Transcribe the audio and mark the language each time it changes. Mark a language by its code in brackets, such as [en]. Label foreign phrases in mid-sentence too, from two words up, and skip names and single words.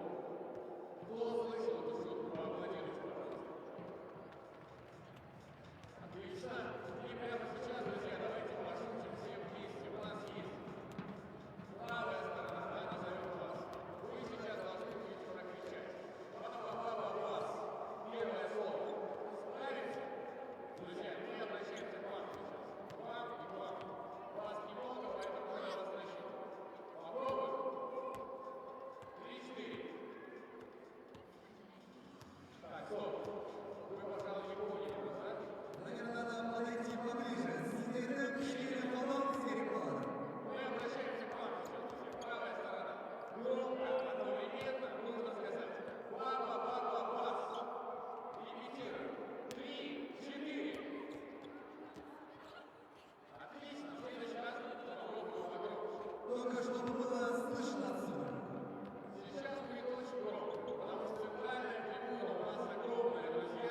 [ru] Кто слышал эту шутку? Поаплодируйте, пожалуйста. Отлично. И прямо сейчас, друзья, давайте пошутим все вместе. У нас есть правая сторона, да, назовем вас. Вы сейчас должны будете прокричать. Ба-ба-ба-ба-бас. Первое слово. Справимся? Друзья, мы обращаемся к вам сейчас. К вам и к вам. Вас немного, поэтому мы на вас рассчитываем. Попробуем. 3-4. Так, стоп. Вы, пожалуй, не поняли нас, да? Наверное, надо подойти поближе. Это 4 колонки с перекладом. Мы обращаемся к вам сейчас, друзья. Правая сторона. Громко, одновременно нужно сказать. Ба-ба-ба-ба-бас. Репетируем. 3-4. Отлично. В следующий раз попробуем погромче. Только чтобы было слышно отсюда. Сейчас будет очень громко, потому что центральная трибуна у нас огромная, друзья.